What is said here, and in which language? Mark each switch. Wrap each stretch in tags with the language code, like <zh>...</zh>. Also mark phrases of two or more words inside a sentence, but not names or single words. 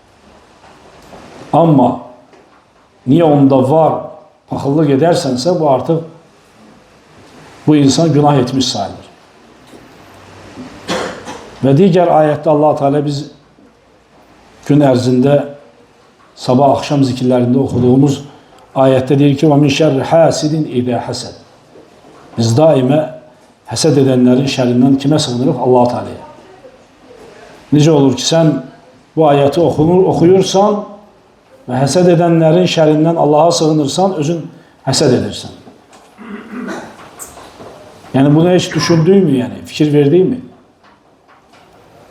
<az>Amma niyə onda var, paxıllıq edərsənsə, bu artıq bu insan günah etmiş sayılır. Və digər ayətdə Allah Teala biz gün ərzində sabah axşam zikirlərində oxuduğumuz ayətdə deyir ki,</az> <ar>وَمِنْ شَرِّ حَاسِدٍ اِذَا حَسَدٍ.</ar> <az>Biz daimə həsəd edənlərin şərindən kimə sığınırıq? Allah Teala'ya. Necə olur ki, sən bu ayəti oxuyursan və həsəd edənlərin şərindən Allaha sığınırsan, özün həsəd edirsən. Yəni bunu heç düşündüyümü, fikir verdiyimi?</az>